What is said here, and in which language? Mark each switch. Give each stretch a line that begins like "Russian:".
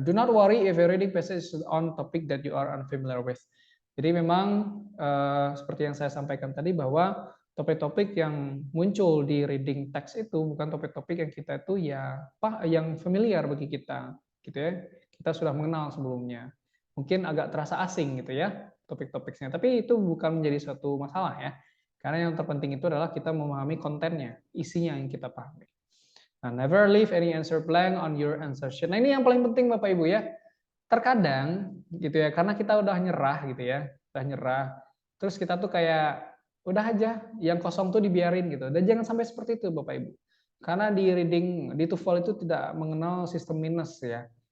English: Do not worry if your reading passage is on topic that you are unfamiliar with.
Indonesian: Jadi memang seperti yang saya sampaikan tadi bahwa topik-topik yang muncul di reading text itu bukan topik-topik yang kita itu yang familiar bagi kita, gitu ya. Kita sudah mengenal sebelumnya. Mungkin agak terasa asing gitu ya topik-topiknya, tapi itu bukan menjadi suatu masalah ya. Karena yang terpenting itu adalah kita memahami kontennya, isinya yang kita pahami.
English: Nah, never leave any answer blank on your answer sheet.
Indonesian: Nah, ini yang paling penting Bapak Ibu ya. Terkadang gitu ya, karena kita udah nyerah gitu ya, udah nyerah. Terus kita tuh kayak udah aja yang kosong tuh dibiarin gitu. Dan jangan sampai seperti itu Bapak Ibu. Karena di reading di TOEFL itu tidak mengenal sistem minus ya.